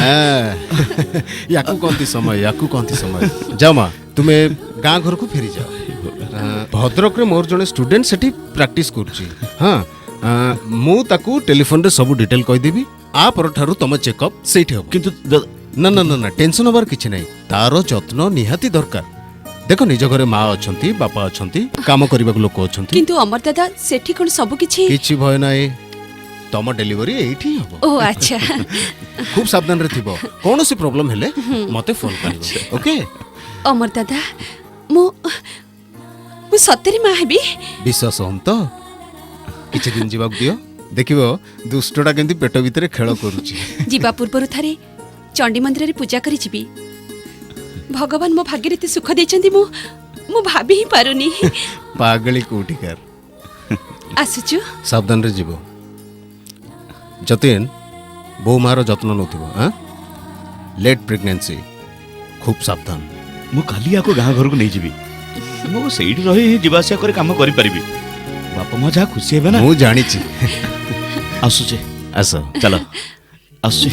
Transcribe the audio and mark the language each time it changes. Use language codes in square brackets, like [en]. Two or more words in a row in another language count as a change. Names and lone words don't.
[or] ୟାକୁ କହନ୍ତି ସମୟ ଯାଅ ମା ତୁମେ ଗାଁ ଘରକୁ ଫେରି ଯାଅ ଭଦ୍ରକରେ ମୋର ଜଣେ ଷ୍ଟୁଡେଣ୍ଟ ସେଠି ପ୍ରାକ୍ଟିସ୍ କରୁଛି ହଁ ମୁଁ ତାକୁ ଟେଲିଫୋନରେ ସବୁ ଡିଟେଲ କହିଦେବି ଆ ପରଠାରୁ ତମ ଚେକଅପ୍ ସେଇଠି ହବ କିନ୍ତୁ ନା ନା ନା ନା ଟେନସନ ହବାର କିଛି ନାହିଁ ତାର ଯତ୍ନ ନିହାତି ଦରକାର ଦେଖ ନିଜ ଘରେ ମା ଅଛନ୍ତି ବାପା ଅଛନ୍ତି କାମ କରିବାକୁ ଲୋକ ଅଛନ୍ତି କିନ୍ତୁ ଅମର ଦାଦା ସେଠି କଣ ସବୁ କିଛି ଭୟ ନାହିଁ ତମ ଡେଲିଭରି ଏଇଠି ହବ ଓ ଆଚ୍ଛା ଖୁବ ସାବଧାନରେ ଥିବ କୋଉସି ପ୍ରବଲେମ ହେଲେ ମତେ ଫୋନ କରିବ ଓକେ ଅମର ଦାଦା ମୁ ସତରେ ମା ହେବି ବିଶ୍ୱାସ ହଉନି ତ କିଛି ଦିନ ଯାଉ ଦିଅ ଦେଖିବ ଦୁଷ୍ଟଟା କେମିତି ପେଟ ଭିତରେ ଖେଳ କରୁଛି ଯିବା ପୂର୍ବରୁ ଥରେ ଚଣ୍ଡୀ ମନ୍ଦିରରେ ପୂଜା କରି ଯିବି ଭଗବାନ ମୋ ଭାଗ୍ୟରେ ଏତେ ସୁଖ ଦେଇଛନ୍ତି ମୁଁ ଭାବି ହିଁ ପାରୁନି ପାଗଳି କୋଠିକାର ଆସୁଛୁ ସାବଧାନରେ ଯିବ ଯତୀନ ବୋହୂ ମାର ଯତ୍ନ ନେଇଥିବ ହଁ [en] late pregnancy [or] ଖୁବ ସାବଧାନ ମୁ କାଲି ଆକୁ ଗାଁ ଘରକୁ ନେଇ ଯିବି ମୁଁ ସେଇଠି ରହି ଯିବା ଆସିବା କରି କାମ କରିପାରିବି ବାପା ମା ଯାହା ଖୁସି ହେବେ ନା ମୁଁ ଜାଣିଛି ଆସୁଛେ ଆସ ଚାଲ ଆସୁଛେ